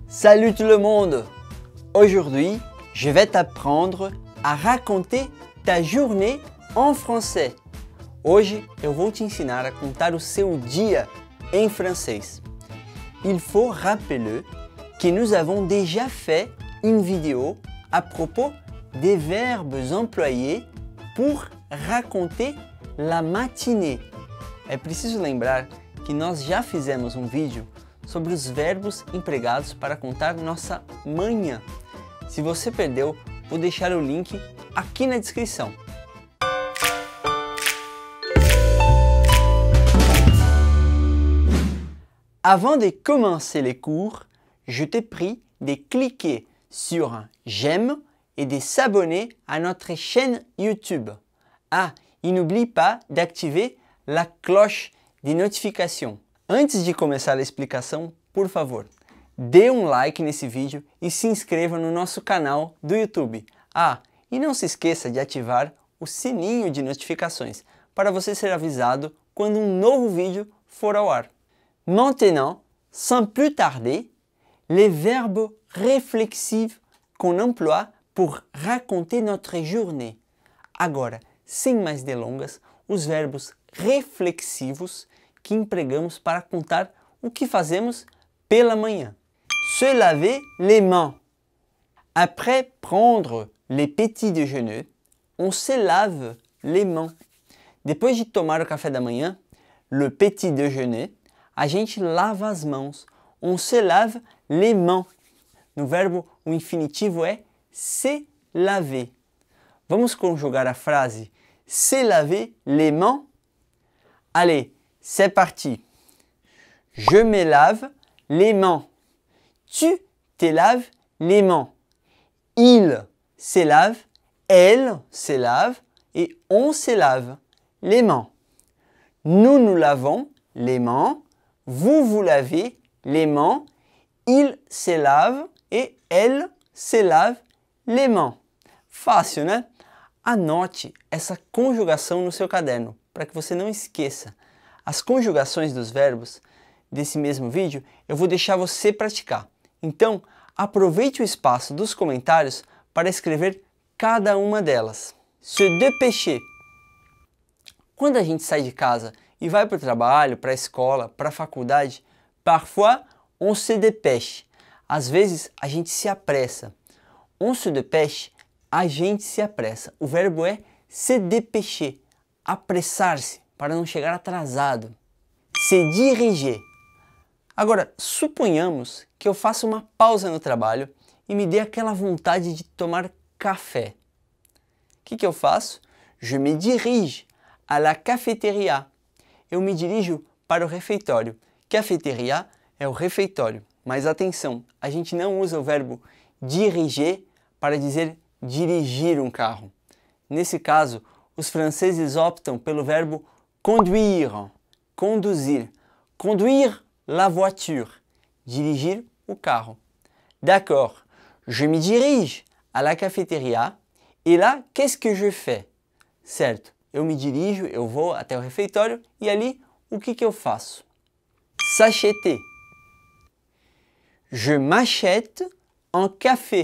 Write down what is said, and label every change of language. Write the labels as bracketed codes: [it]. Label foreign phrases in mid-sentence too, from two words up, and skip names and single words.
[fr] Salut tout le monde! Aujourd'hui, je vais t'apprendre a raconter ta journée en français. [pt] Hoje eu vou te ensinar a contar o seu dia em francês. [fr] Il faut rappeler que nous avons déjà fait une vidéo à propos des verbes employés pour raconter la matinée. É preciso lembrar que nós já fizemos um vídeo sobre os verbos empregados para contar nossa manhã. Se você perdeu, vou deixar o link aqui na descrição. Avant de commencer les cours, je te prie de cliquer sur un j'aime et de s'abonner à notre chaîne YouTube. [pt] Ah, e [fr] n'oublie pas d'activer la cloche de notification. [pt] Antes de começar a explicação, por favor, dê um like nesse vídeo e se inscreva no nosso canal do YouTube. Ah, e não se esqueça de ativar o sininho de notificações para você ser avisado quando um novo vídeo for ao ar. [fr] Maintenant, sans plus tarder, les verbes réflexifs qu'on emploie pour raconter notre journée. [pt] Agora, sem mais delongas, os verbos reflexivos que empregamos para contar o que fazemos pela manhã. [fr] Se laver les mains. Après prendre les petits déjeuners, on se lave les mains. [pt] Depois de tomar o café da manhã, [fr] le petit déjeuner, [pt] a gente lava as mãos. [fr] On se lave les mains. [pt] No verbo, o infinitivo é [fr] se laver. [pt] Vamos conjugar a frase [fr] se laver les mains? Allez, c'est parti. Je me lave les mains. Tu te laves les mains. Il se lave, elle se lave et on se lave les mains. Nous nous lavons les mains. Vous vous lavez les mains. Il se lave et elle se lave les mains. [pt] Fácil, né? Anote essa conjugação no seu caderno, para que você não esqueça. As conjugações dos verbos desse mesmo vídeo eu vou deixar você praticar. Então, aproveite o espaço dos comentários para escrever cada uma delas. [fr] Se dépêcher. [pt] Quando a gente sai de casa e vai para o trabalho, para a escola, para a faculdade, [fr] parfois on se dépêche. [pt] Às vezes a gente se apressa. [fr] On se dépêche, [pt] a gente se apressa. O verbo é [fr] se dépêcher, [pt] apressar-se para não chegar atrasado. [fr] Se diriger. [pt] Agora, suponhamos que eu faça uma pausa no trabalho e me dê aquela vontade de tomar café. O que eu faço? [fr] Je me dirige à la cafétéria. [pt] Eu me dirijo para o refeitório. Cafétéria é o refeitório. Mas atenção, a gente não usa o verbo diriger para dizer dirigir um carro. Nesse caso, os franceses optam pelo verbo conduire, conduzir. [fr] Conduire la voiture, [pt] dirigir o carro. [fr] D'accord, je me dirige à la cafétéria et là, qu'est-ce que je fais? [pt] Certo, eu me dirijo, eu vou até o refeitório e ali, o que eu faço? [fr] S'acheter. Je m'achète un café.